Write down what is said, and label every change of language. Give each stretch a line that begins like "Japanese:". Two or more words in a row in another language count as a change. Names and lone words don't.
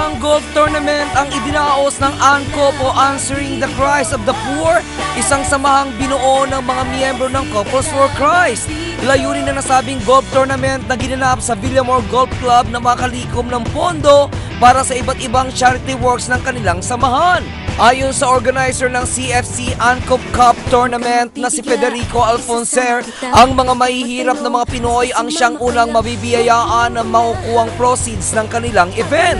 English: golf tournament
Filipino: ang idinaos ng ANCOP o Answering the Cries of the Poor, isang samahang binuo ng mga miyembro ng Couples for Christ. Layunin na nasabing
English: golf tournament
Filipino: na ginanap sa Villamor Golf Club na makalikom ng pondo para sa iba't ibang
English: charity works
Filipino: ng kanilang samahan. Ayon sa organizer ng CFC ANCOP Cup Tournament na si Federico Alfonser, ang mga mahihirap na mga Pinoy ang siyang unang mabibiyayaan ng makukuhang proceeds ng kanilang event.